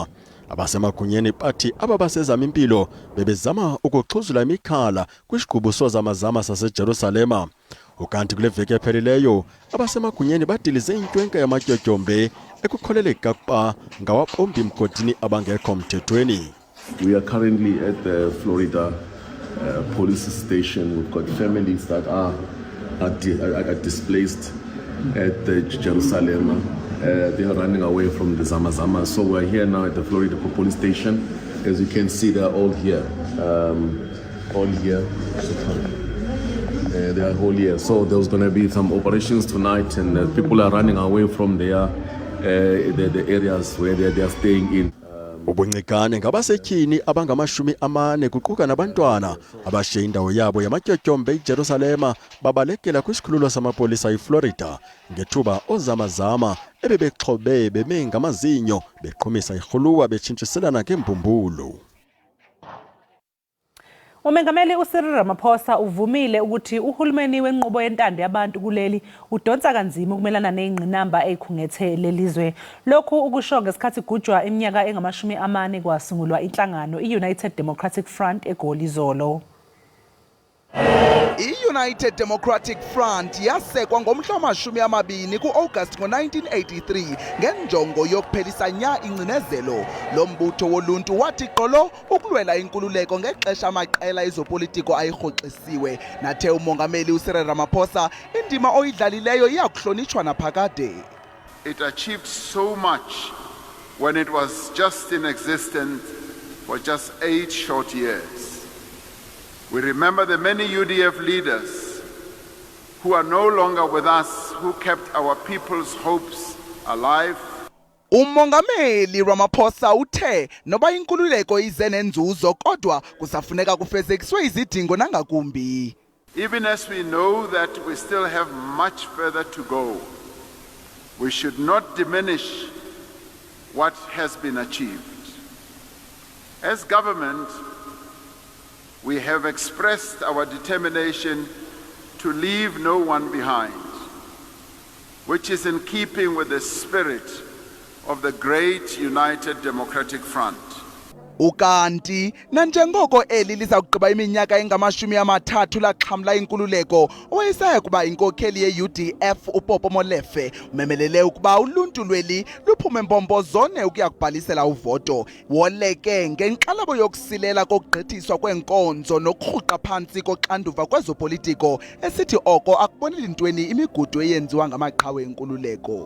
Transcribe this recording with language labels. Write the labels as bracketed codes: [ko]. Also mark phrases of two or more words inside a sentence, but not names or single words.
[xh] Abasemagunyeni bathi aba basezama impilo bebezama ukuxhuzula imikhala kwisiqubu sozamazama saseJerusalema. Ukanti kule veki ephelileyo abasemagunyeni badilize intwenke yamatyotyombe ekukholeleka ukuba ngawabombi mgodini abangekho mthethweni. [en] We are currently at the Florida police station. We've got families that are displaced at the Jerusalem. They are running away from the Zamazama. So we're here now at the Florida police station. As you can see, they're all here. All here. They are all here. So there's going to be some operations tonight, and people are running away from the areas where they are staying in. [xh] Ubungcikane ngabasetyhini abangama40 kuquka nabantwana abashiye indawo yabo yamatyotyombe eJerusalema babalekela kwisikhululo samapolisa eFlorida ngethuba ozamazama ebebexhobe beme ngamazinyo beqhumisa irhuluwa betshintshiselana ngembumbulu. [zu] Umengameli uCyril Ramaphosa uvumile ukuthi uhulumeni wenqubo yentando yabantu kuleli udonsa kanzima ukumelana nezingqinamba ezikhungethe lelizwe. Lokhu ukusho ngesikhathi gujwa iminyaka engamashumi40 kwasungulwa inhlangano iUnited Democratic Front eGoli izolo. [xh] I-United Democratic Front yasekwa ngomhla wama-20 ku-August ngo-1983 ngenjongo yokuphelisa nya ingcinezelo. Lo mbutho woluntu wathi qolo ukulwela inkululeko ngexesha amaqela ezopolitiko ayirhoxisiwe. Nathe umongameli uCyril Ramaphosa indima oyidlalileyo iyakuhlonitshwa naphakade. [en] It achieved so much when it was just in existence for just 8 short years. We remember the many UDF leaders who are no longer with us, who kept our people's hopes alive. [xh] Umongameli Ramaphosa uthe noba inkululeko ize nenzuzo kodwa kusafuneka kufezekiswe izidingo nangakumbi. [en] Even as we know that we still have much further to go, we should not diminish what has been achieved. As government, we have expressed our determination to leave no one behind, which is in keeping with the spirit of the great United Democratic Front. [xh] Ukanti nanjengoko eli liza kugqiba iminyaka engamashumi30 laxhamla inkululeko, owayesaya kuba inkokheli ye-UDF uPopo Molefe umemelele ukuba uluntu lweli luphume mpompozone ukuya kubhalisela uvoto. Woleke ngenkxalabo yokusilela kokugqithiswa kwenkonzo nokurhuqa phantsi koxanduva kwezopolitiko esithi oko akuboneli ntweni imigudu eyenziwa ngamaqhawe enkululeko.